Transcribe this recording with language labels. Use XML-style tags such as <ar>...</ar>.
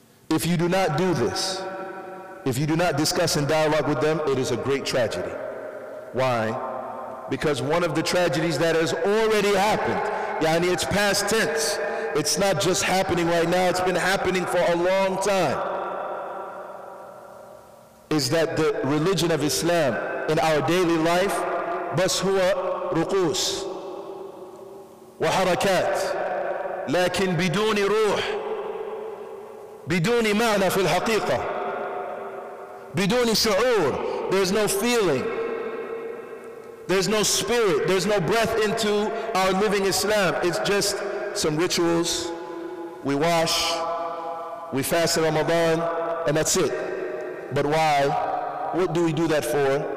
<en>If you do not do this, if you do not discuss and dialogue with them, it is a great tragedy. Why? Because one of the tragedies that has already happened, yani it's past tense, it's not just happening right now, it's been happening for a long time, is that the religion of Islam in our daily life</en> <ar>بس هو رقوص وحركات لكن بدون روح بدون معنى في الحقيقة بدون شعور.</ar> <en>There's no feeling, there's no spirit, there's no breath into our living Islam. It's just some rituals. We wash, we fast in Ramadan, and that's it. But why? What do we do that for?</en>